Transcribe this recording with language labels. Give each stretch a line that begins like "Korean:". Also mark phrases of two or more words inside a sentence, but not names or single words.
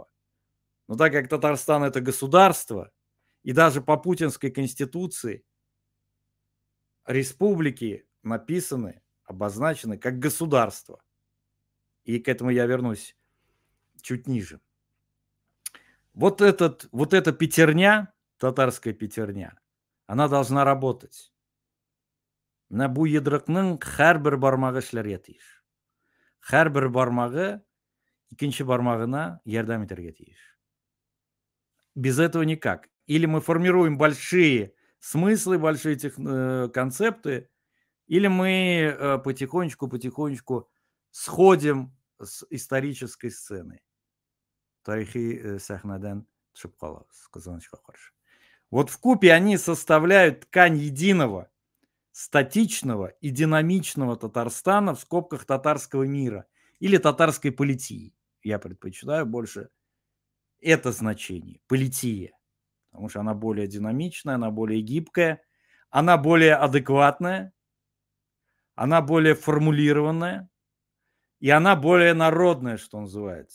Russian: Но так как Татарстан – это государство, и даже по путинской конституции республики написаны, обозначены как государство. И к этому я вернусь чуть ниже. Вот эта пятерня, татарская пятерня, она должна работать.
Tatar: Менә бу йодрыкның һәрбер бармагы эшләргә тиеш. Һәрбер бармагы икенче бармагына ярдәм итәргә тиеш.
Russian: Без этого никак. Или мы формируем большие смыслы, большие концепты, или мы потихонечку сходим с исторической сцены.
Tatar: Тарихи сәхнәдән төшеп калабыз, кызганычка каршы.
Russian: Вот вкупе они составляют ткань единого, статичного и динамичного Татарстана в скобках татарского мира или татарской политии. Я предпочитаю больше это значение, полития, потому что она более динамичная, она более гибкая, она более адекватная, она более формулированная, и она более народная, что называется.